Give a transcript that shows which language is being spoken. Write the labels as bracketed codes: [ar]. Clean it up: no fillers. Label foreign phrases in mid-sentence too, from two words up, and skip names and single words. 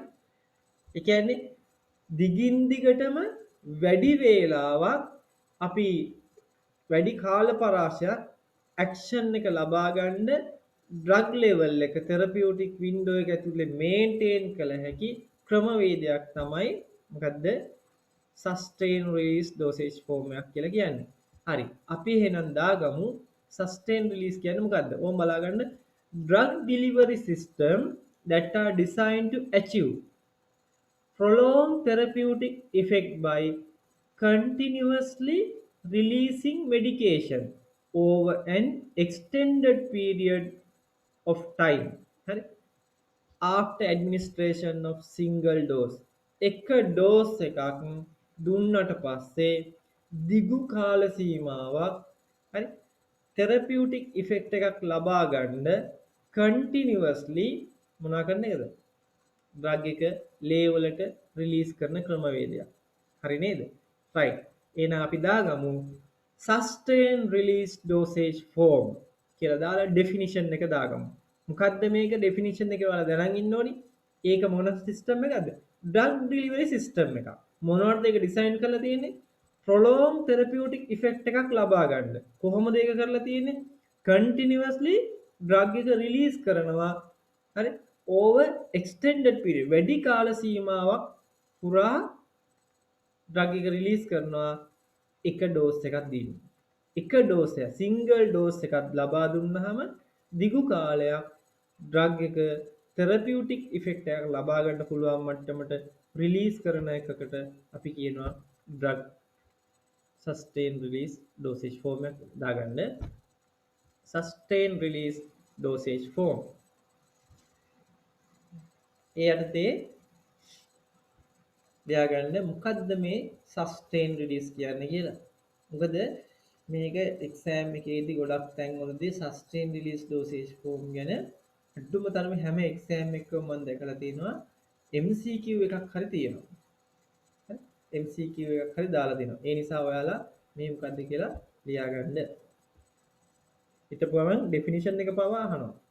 [si] ඒ කියන්නේ දිගින් දිගටම වැඩි වේලාවක් අපි වැඩි කාල පරාසයක් ඇක්ෂන් එක ලබා ගන්න [en] drug level [si] එක [en] therapeutic window [si] එක ඇතුලේ මේන්ටේන් කළ හැකි ක්‍රමවේදයක් තමයි මොකද්ද [en] sustain release dosage form [si] එකක් කියලා කියන්නේ. හරි. අපි එහෙනම් දාගමු [en] sustain release [si] කියන්නේ මොකද්ද? ඕම් බලාගන්න [en] drug delivery system that are designed to achieve prolonged therapeutic effect by continuously releasing medication over an extended period of time. හරි? After administration of single dose. [si] එක ඩෝස් එකක් දුන්නට පස්සේ දිගු කාල සීමාවක් හරි [en] therapeutic effect [si] එකක් ලබා ගන්න කන්ටිනියස්ලි මොනවා කරන එකද? ඩ්‍රග් එක ලේ වලට රිලීස් කරන ක්‍රමවේදයක්. හරි නේද? right. එහෙනම් අපි දාගමු [en] sustain release dosage form [si] කියලා දාලා ඩෙෆිනිෂන් එක දාගමු. මොකද්ද මේක ඩෙෆිනිෂන් එකේ ඔයාලා දැනන් ඉන්න ඕනි. ඒක මොන සිස්ටම් එකක්ද? [en] drug delivery system [si] එකක්. මොනවටද ඒක ඩිසයින් කරලා තියෙන්නේ? [en] prolonged therapeutic effect [si] එකක් ලබා ගන්න. කොහොමද ඒක කරලා තියෙන්නේ? [en] continuously drug [si] එක රිලීස් කරනවා. හරි? [en] over extended period [si] වැඩි කාල සීමාවක් පුරා ඩ්‍රග් එක රිලීස් කරනවා එක ඩෝස් එකක් දීලා. එක ඩෝස් එක [en] single dose [si] එකක් ලබා දුන්නාම දිගු කාලයක් ඩ්‍රග් එක [en] therapeutic effect [si] එකක් ලබා ගන්න පුළුවන් මට්ටමට රිලීස් කරන එකකට අපි කියනවා [en] drug sustain release dosage form [si] එක දාගන්න. [en] sustain release dosage form [si] ඒ යටතේ ලියාගන්න මොකද්ද මේ [en] sustain release [si] කියන්නේ කියලා. මොකද මේක එක්සෑම් එකේදී ගොඩක් තැන්වලදී [en] sustain release dosage form [si] ගැන අඩුම තරමේ හැම එක්සෑම් එකකම මම දැකලා තියෙනවා MCQ එකක් හරි තියෙනවා. හරි? MCQ එකක් හරි දාලා දෙනවා. ඒ නිසා ඔයාලා මේ මොකද්ද කියලා ලියාගන්න. ඊටපුවම ඩෙෆිනිෂන් එක පවා අහනවා.